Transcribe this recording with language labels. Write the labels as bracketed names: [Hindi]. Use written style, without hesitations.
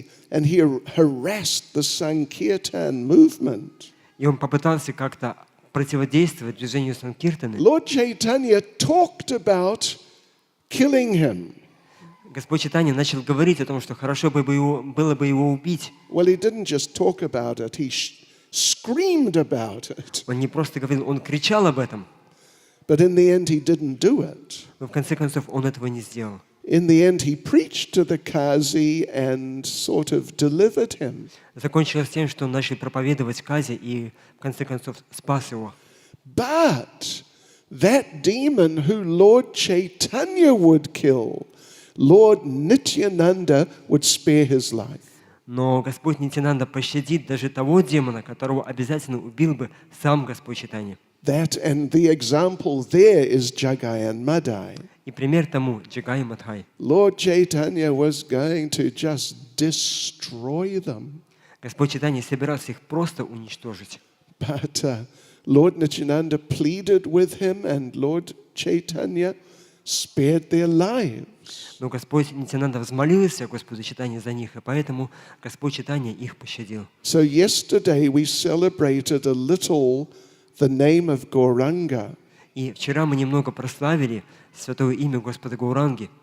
[English] and he harassed the Sankirtan movement, [Russian] и он попытался как-то противодействовать движению Санкиртаны, [English] Lord Chaitanya talked about killing him. [Russian] Господь Чайтанья начал говорить о том, что хорошо было бы его убить. [English] Well, he didn't just talk about it, he screamed about it. [Russian] Он не просто говорил, он кричал об этом. [English] But in the end, he didn't do it. [Russian] Но в конце концов он этого не сделал. [English] In the end, he preached to the Kazi and sort of delivered him. [Russian] Закончилось тем, что он начал проповедовать Кази и в конце концов спас его. [English] But that demon who Lord Chaitanya would kill, Lord Nityananda would spare his life. [Russian] Но Господь Нитянанда пощадит даже того демона, которого обязательно убил бы сам Господь Чайтанья. [English] That and the example there is Jagai and Madai. [Russian] И пример тому Джагай и Мадхай. [English] Lord Chaitanya was going to just destroy them. [Russian] Господь Чайтанья собирался их просто уничтожить. [English] But Lord Nityananda pleaded with him and Lord Chaitanya spared their lives. [Russian] Но Господь Нитянанда взмолился Господу Чайтанье за них, и поэтому Господь Чайтанья их пощадил. [English] So yesterday we celebrated a little the name of Gauranga. [Russian] И вчера мы немного прославили святое имя Господа Гауранги.